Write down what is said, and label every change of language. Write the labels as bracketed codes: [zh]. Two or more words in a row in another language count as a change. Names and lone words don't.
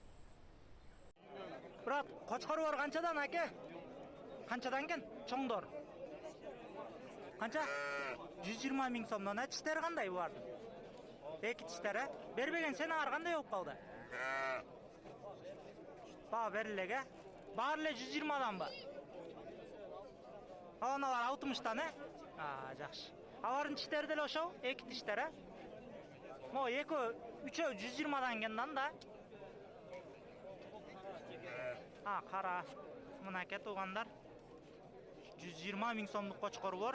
[ky] Брат, кочкор бар канчадан аке? Канчадан экен? Чоңдор. Канча? 120 миң сомдон. Тиштери кандай булардын? Эки тиштери. Бербеген сени ар кандай болуп калды? Баа берилеге. Баары эле 120дан ба? Аналар 60тан, жакшы. Алардын тиштери деле ошол, эки тиштери. Мо экөө, үчөө 120дан келген да. Кара. Мынакей туугандар. 120 миң сомдук кочкор бар.